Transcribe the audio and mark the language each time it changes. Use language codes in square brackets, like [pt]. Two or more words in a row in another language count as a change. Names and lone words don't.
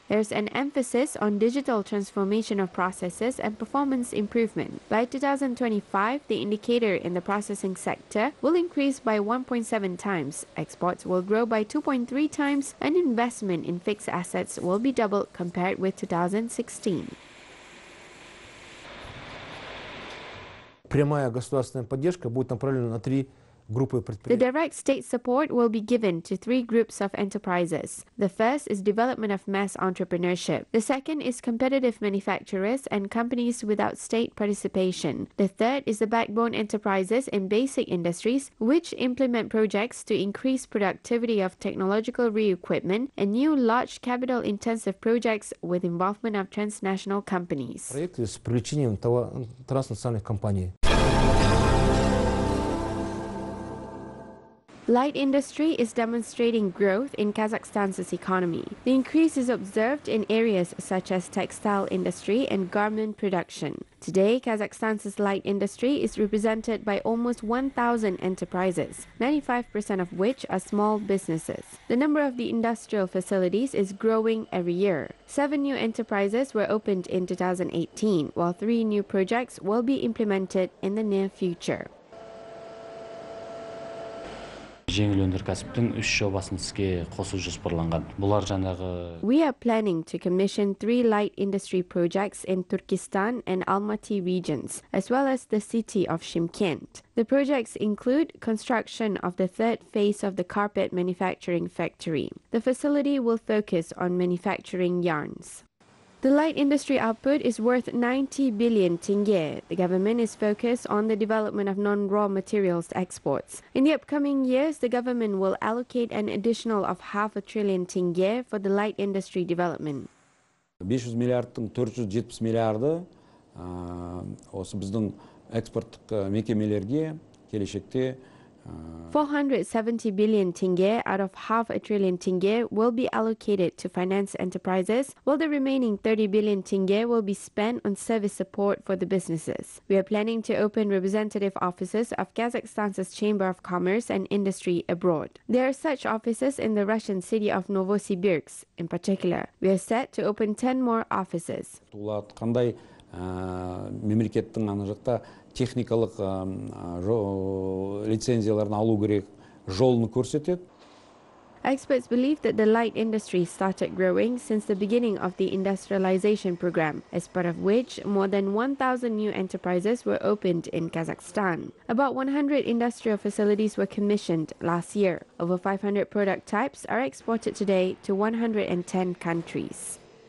[en] There's an emphasis on digital transformation of processes and performance improvement. By 2025, the indicator in the processing sector will increase by 1.7 times, exports will grow by 2.3 times, and investment in fixed assets will be doubled compared with 2016. [ru] Прямая государственная поддержка будет направлена на три группы предприятий. [en] The direct state support will be given to three groups of enterprises. The first is development of mass entrepreneurship. The second is competitive manufacturers and companies without state participation. The third is the backbone enterprises in basic industries, which implement projects to increase productivity of technological re-equipment and new large capital-intensive projects with involvement of transnational companies. [ru] Проекты с привлечением транснациональных компаний. [en] Light industry is demonstrating growth in Kazakhstan's economy. The increase is observed in areas such as textile industry and garment production. Today, Kazakhstan's light industry is represented by almost 1,000 enterprises, 95% of which are small businesses. The number of the industrial facilities is growing every year. 7 new enterprises were opened in 2018, while 3 new projects will be implemented in the near future. [kk] жеңіл өнеркәсіптің 3 жобасын іске қосу жоспарланған. Бұлар жаңағы [en] We are planning to commission 3 light industry projects in Turkestan and Almaty regions, as well as the city of Shymkent. The projects include construction of the third phase of the carpet manufacturing factory. The facility will focus on manufacturing yarns. The light industry output is worth 90 billion tenge. The government is focused on the development of non-raw materials exports. In the upcoming years, the government will allocate an additional of $500 billion tenge for the light industry development. [kk] 500 миллиардтың 470 миллиарды осы біздің экспорттық мекемелерге келешекте [en] 470 billion tenge out of half a trillion tenge will be allocated to finance enterprises, while the remaining 30 billion tenge will be spent on service support for the businesses. We are planning to open representative offices of Kazakhstan's Chamber of Commerce and Industry abroad. There are such offices in the Russian city of Novosibirsk. In particular, we are set to open 10 more offices. [kk] Қандай мемлекеттің ана жақта техникалық лицензияларын алу керек жолын көрсетеді. [en] Experts believe that the light industry started growing since the beginning of the industrialization program, as part of which more than 1,000 new enterprises were opened in Kazakhstan. About 100 industrial facilities were commissioned last year. Over 500 product types are exported today to 110 countries.